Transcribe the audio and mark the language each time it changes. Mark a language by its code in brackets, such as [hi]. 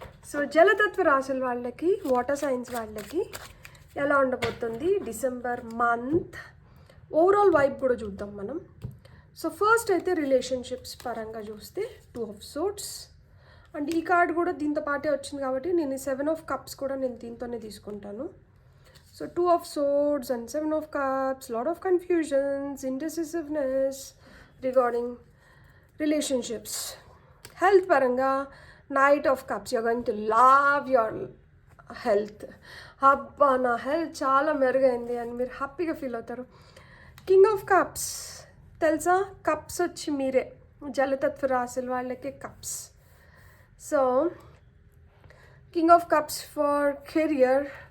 [te] So జలతత్వ రాశుల వాళ్ళకి, water science వాళ్ళకి ఎలా ఉండబోతుంది డిసెంబర్ మంత్, ఓవరాల్ వైబ్ కూడా చూద్దాం మనం. సో ఫస్ట్ అయితే రిలేషన్షిప్స్ పరంగా చూస్తే 2 of Swords. అండ్ ఈ కార్డ్ కూడా దీంతో పాటే వచ్చింది కాబట్టి నేను 7 of Cups కూడా నేను దీంతోనే తీసుకుంటాను. [en] So 2 of Swords and 7 of Cups, lot of confusions, indecisiveness regarding relationships. [te] Health పరంగా [en] Knight of Cups, you're going to love your health. [te] అబ్బా నా హెల్త్ చాలా మెరుగైంది అని మీరు హ్యాపీగా ఫీల్ అవుతారు. కింగ్ ఆఫ్ కప్స్ తెలుసా, కప్స్ వచ్చి మీరే, జలతత్వ రాశుల వాళ్ళకి cups. [en] So king of cups for career.